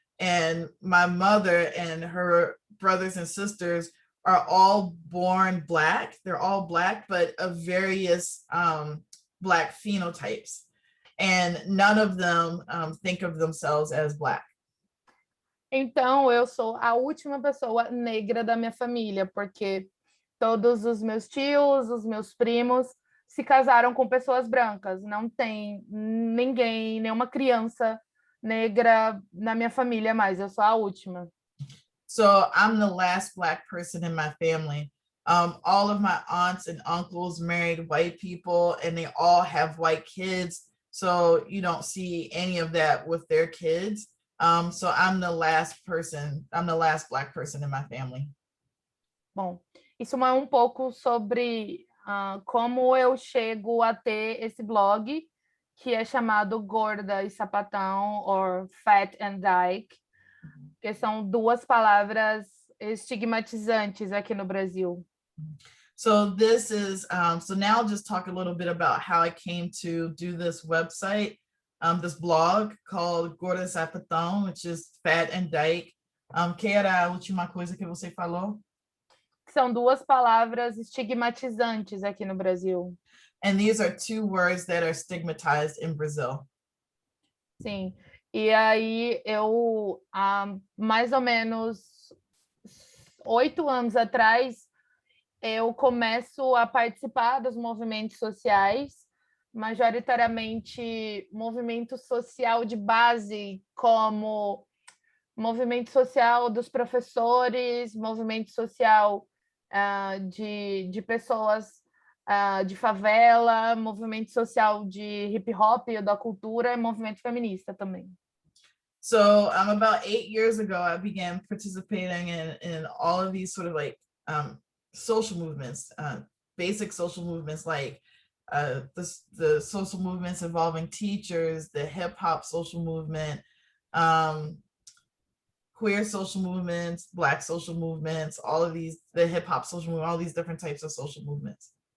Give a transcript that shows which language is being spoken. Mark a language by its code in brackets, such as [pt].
[en] And my mother and her brothers and sisters are all born Black. They're all Black, but of various Black phenotypes. And none of them think of themselves as Black. [pt] Então, eu sou a última pessoa negra da minha família, porque todos os meus tios, os meus primos, se casaram com pessoas brancas. Não tem ninguém, nenhuma criança negra na minha família mais. Eu sou a última. [en] So I'm the last Black person in my family. All of my aunts and uncles married white people, and they all have white kids. So you don't see any of that with their kids. So I'm the last Black person in my family. [pt] Bom, isso é um pouco sobre como eu chego a ter esse blog, que é chamado Gorda e Sapatão, [en] or Fat and Dyke, [pt] que são duas palavras estigmatizantes aqui no Brasil. [en] So this is, so now I'll just talk a little bit about how I came to do this website, this blog called Gorda e Sapatão, which is Fat and Dyke. [pt] Que era a última coisa que você falou? São duas palavras estigmatizantes aqui no Brasil. [en] And these are 2 words that are stigmatized in Brazil. [pt] Sim, e aí eu, mais ou menos 8 anos atrás, eu começo a participar dos movimentos sociais, majoritariamente movimento social de base, como movimento social dos professores, movimento social de pessoas de favela, movimento social de hip hop, da cultura, e movimento feminista também. [en] So about 8 years ago, I began participating in all of these sort of like social movements, basic social movements, like the social movements involving teachers, the hip hop social movement, queer social movements, Black social movements, all of these, the hip hop social movement, all these different types of social movements.